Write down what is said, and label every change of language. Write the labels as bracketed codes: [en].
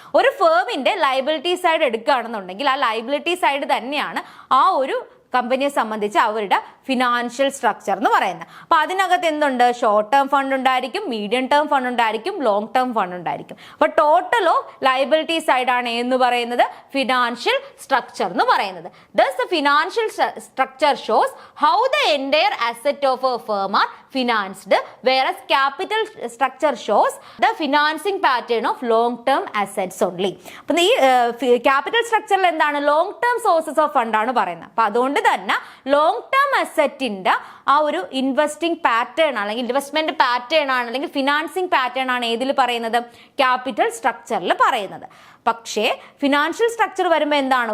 [ml] ഒരു ഫേമിന്റെ liability side എടുക്കുകയാണെന്നുണ്ടെങ്കിൽ ആ ലയബിലിറ്റി സൈഡ് തന്നെയാണ് ആ ഒരു കമ്പനിയെ സംബന്ധിച്ച് അവരുടെ ഫിനാൻഷ്യൽ സ്ട്രക്ചർ എന്ന് പറയുന്നത്. അപ്പൊ അതിനകത്ത് എന്തുണ്ട്? ഷോർട്ട് ടേം ഫണ്ട് ഉണ്ടായിരിക്കും, മീഡിയം ടേം ഫണ്ട് ഉണ്ടായിരിക്കും, ലോങ് ടേം ഫണ്ട് ഉണ്ടായിരിക്കും. അപ്പൊ ടോട്ടൽ ഓഫ് ലയബിലിറ്റി സൈഡ് ആണ് എന്ന് പറയുന്നത് ഫിനാൻഷ്യൽ സ്ട്രക്ചർ എന്ന് പറയുന്നത്. [en] Thus the financial structure shows how the entire asset of a firm are financed, whereas capital structure shows the financing pattern of long term assets only. [ml] അപ്പൊ ഈ capital സ്ട്രക്ചറിൽ എന്താണ്? Long term sources of fund ആണ് പറയുന്നത്. അപ്പൊ അതുകൊണ്ട് തന്നെ long term അസറ്റിന്റെ ആ ഒരു ഇൻവെസ്റ്റിംഗ് പാറ്റേൺ അല്ലെങ്കിൽ ഇൻവെസ്റ്റ്മെന്റ് പാറ്റേൺ ആണ് അല്ലെങ്കിൽ ഫിനാൻസിങ് പാറ്റേൺ ആണ് ഏതിൽ പറയുന്നത്? ക്യാപിറ്റൽ സ്ട്രക്ചറിൽ പറയുന്നത്. പക്ഷേ ഫിനാൻഷ്യൽ സ്ട്രക്ചർ വരുമ്പോൾ എന്താണ്?